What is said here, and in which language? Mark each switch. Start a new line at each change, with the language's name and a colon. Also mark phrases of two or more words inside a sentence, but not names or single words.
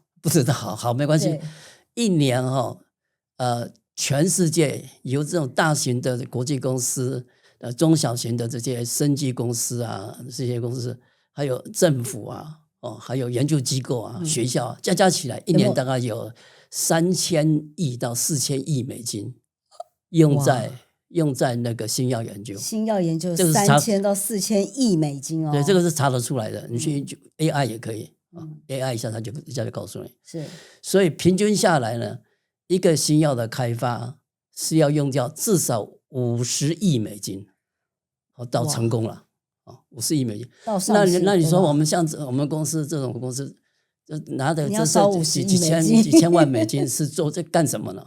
Chinese: 好，沒關係。1年全世界由這種大型的國際公司、中小型的這些生技公司啊，這些公司，還有政府啊，還有研究機構啊、學校啊，加起來1年大概有3000億到4000億美金用在那個新藥研究，新藥研究3000到4000億美金哦。對，這個是查得出來的。你去 AI 也可以，AI 一下它就告訴你。是，所以平均下來呢，一個新藥的開發是要用掉至少50億美金，到成功了，50億美金。那你說我們像我們公司這種公司，拿的這幾千萬美金是做这幹什麼呢？